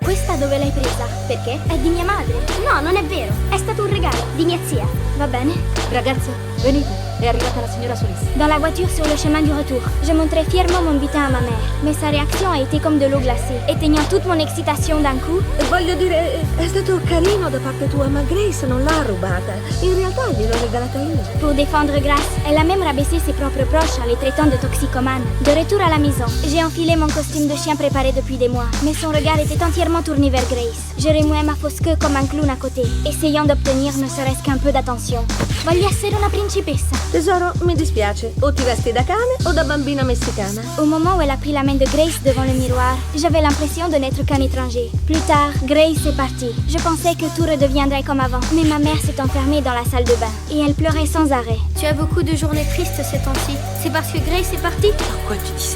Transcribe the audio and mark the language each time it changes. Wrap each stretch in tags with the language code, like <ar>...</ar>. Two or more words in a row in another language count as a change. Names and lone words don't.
<it>Questa dove l'hai presa? Perché? È di mia madre. No, non è vero. È stato un regalo di mia zia. Va bene? Ragazze, venite. È arrivata la signora Solis.</it> <fr>Dans la voiture sur le chemin du retour, je montrai fièrement mon butin à ma mère. Mais sa réaction a été comme de l'eau glacée. Éteignant toute mon excitation d'un coup,</fr> <it>Voglio dire, è stato carino da parte tua, ma Grace non l'ha rubata. In realtà gliel'ho regalata io.</it> <fr>pour défendre Grace, elle a même rabaissé ses propres proches en les traitant de toxicomanes. De retour à la maison, j'ai enfilé mon costume de chien préparé depuis des mois. Mais son regard était entièrement tourné vers Grace. Je remuai ma fausse queue comme un clown à côté, essayant d'obtenir ne serait-ce qu'un peu d'attention.</fr> <it>Voglio essere una principessa. Tesoro, mi dispiace. O ti vesti da cane o da bambina messicana.</it> <fr>Au moment où elle a pris la main de Grace devant le miroir, j'avais l'impression de n'être qu'un étranger. Plus tard, Grace est partie. Je pensais que tout redeviendrait comme avant, mais ma mère s'est enfermée dans la salle de bain et elle pleurait sans arrêt. Tu as beaucoup de journées tristes ces temps-ci. C'est parce que Grace est partie? Pourquoi tu dis ça?</fr>